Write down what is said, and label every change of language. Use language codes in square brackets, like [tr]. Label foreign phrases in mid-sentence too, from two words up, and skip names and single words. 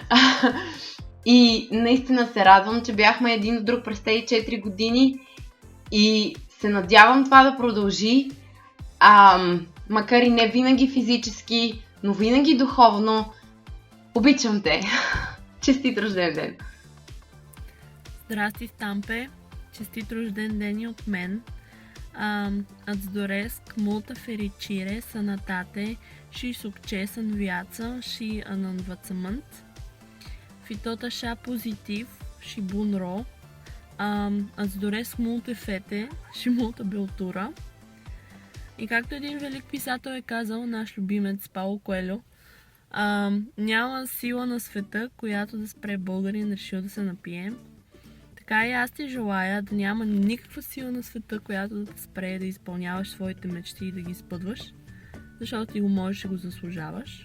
[bg] И наистина се радвам, че бяхме един от друг през тези 4 години и се надявам това да продължи, макар и не винаги физически, но винаги духовно. Обичам те! Честит рожден ден! Здрасти, Стампе! Честит рожден ден и от мен! [ro] Ați doresc multă fericire, sănătate și succes în viață și în învățământ. Fi tot așa pozitiv și bun ro. Îți doresc multe fete și multă băutură. [bg] И както един велик писател е казал, наш любимец Пауло Коелho, няма сила на света, която да спре българин решил да се напие. Така и аз ти желая да няма никаква сила на света, която да те спре да изпълняваш своите мечти и да ги изпъдваш, защото ти го можеш и го заслужаваш.